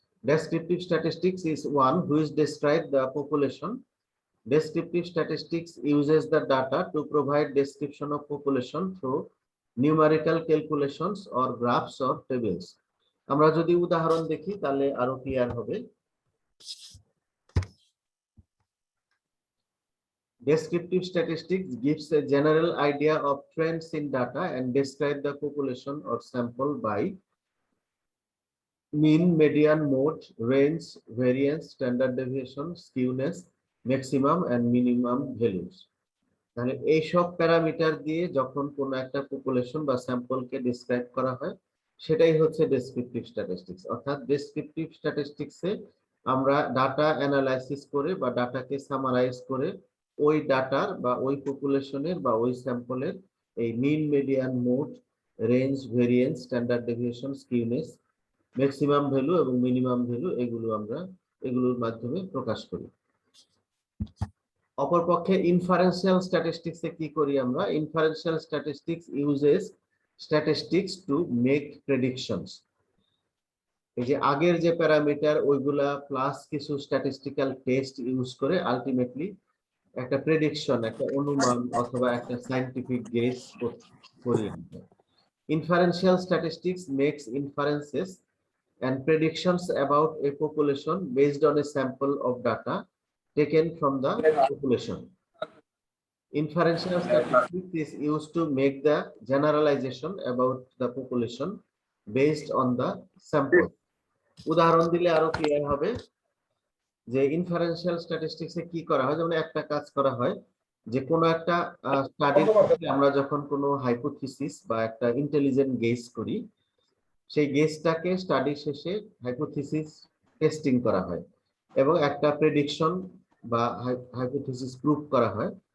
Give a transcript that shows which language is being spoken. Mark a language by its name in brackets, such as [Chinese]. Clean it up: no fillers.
[English] Descriptive statistics is one which describe the population. Descriptive statistics uses the data to provide description of population through numerical calculations or graphs or tables. [Bangla] আমরা যদি উদাহরণ দেখি তাহলে আরো clear হবে। [English] Descriptive statistics gives a general idea of trends in data and describe the population or sample by mean, median, mode, range, variance, standard deviation, skewness, maximum and minimum values. [Bangla] তাহলে এই সব প্যারামিটার দিয়ে যখন কোন একটা population বা স্যাম্পলকে describe করা হয়, সেটাই হচ্ছে ডেসক্রিপটিভ স্ট্যাটিস্টিক্স। অর্থাৎ ডেসক্রিপটিভ স্ট্যাটিস্টিক্সে আমরা ডাটা অ্যানালাইসিস করে বা ডাটাকে সামারাইজ করে ওই ডাটার বা ওই পপুলেশনের বা ওই স্যাম্পলের এই মিন, median, mode, range, variance, standard deviation, skewness, maximum value এবং মিনিমাম ভ্যালু এগুলোর মাধ্যমে প্রকাশ করি। অপরপক্ষে ইনফারেন্সিয়াল স্ট্যাটিস্টিক্সে কি করি আমরা? [English] Inferential statistics uses statistics to make predictions. [Bangla] এই যে আগের যে প্যারামিটার ওইগুলা প্লাস কিছু স্ট্যাটিস্টিক্যাল টেস্ট ইউজ করে আলটিমেটলি একটা প্রেডিকশন, একটা অনুমান অথবা একটা সায়েন্টিফিক গেস করি আমরা। [English] Inferential statistics makes inferences and predictions about a population based on a sample of data taken from the population. Inferential statistics is used to make the generalization about the population based on the sample. [Bangla] উদাহরণ দিলে আরো clear হবে যে inferential স্ট্যাটিস্টিক্সে কি করা হয়। যেমন একটা কাজ করা হয় যে কোনো একটা স্টাডির ক্ষেত্রে আমরা যখন কোনো হাইপোথিসিস বা একটা ইন্টেলিজেন্ট গেস করি, সেই গেসটাকে স্টাডি শেষে হাইপোথিসিস টেস্টিং করা হয় এবং একটা প্রেডিকশন বা হাইপোথিসিস প্রুভ করা হয়।